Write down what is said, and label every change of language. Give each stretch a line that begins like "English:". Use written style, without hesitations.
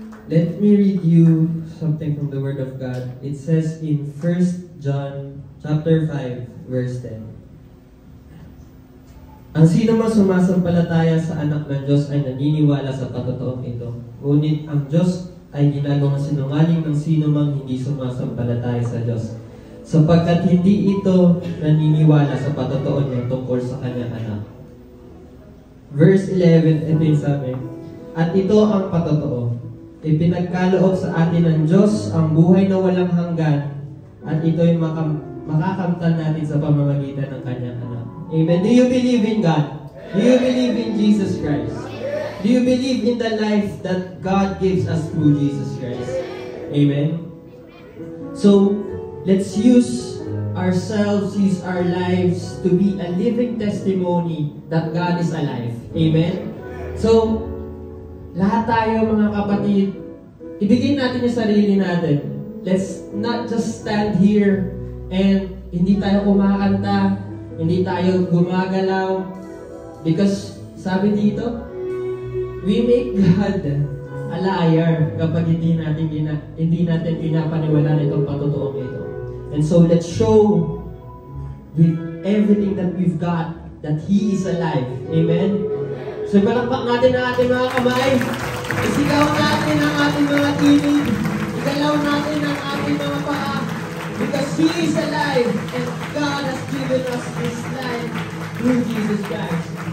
English: Let me read you something from the Word of God. It says in 1 John chapter 5, verse 10.
Filipino: Ang sino mang sumasampalataya sa anak ng Diyos ay naniniwala sa patotoong ito. Ngunit ang Diyos ay ginagawang sinungaling ng sino mang hindi sumasampalataya sa Diyos, sapagkat hindi ito naniniwala sa patotoo niya tungkol sa kanyang anak. Verse 11, ito yung sabi, at ito ang patotoo. Ipinagkaloob sa atin ng Diyos ang buhay na walang hanggan, at ito'y makakamtan natin sa pamamagitan ng kanyang anak.
English: Amen. Do you believe in God? Do you believe in Jesus Christ? Do you believe in the life that God gives us through Jesus Christ? Amen. So, let's use ourselves, use our lives to be a living testimony that God is alive. Amen.
Filipino: So, lahat tayo mga kapatid, ibigay natin yung sarili natin.
English: Let's not just stand here and
Filipino: hindi tayo kumakanta, hindi tayo gumagalaw.
English: Because,
Filipino: sabi dito,
English: we make God a liar
Filipino: kapag hindi natin pinapaniwalaan itong patotoong ito.
English: And so, let's show with everything that we've got that He is alive. Amen?
Filipino: So, palakpak natin ang ating mga kamay. Isigaw natin ang ating mga tinig. Igalaw natin ang ating mga paa.
English: Because He is alive and God has given us His life through Jesus Christ.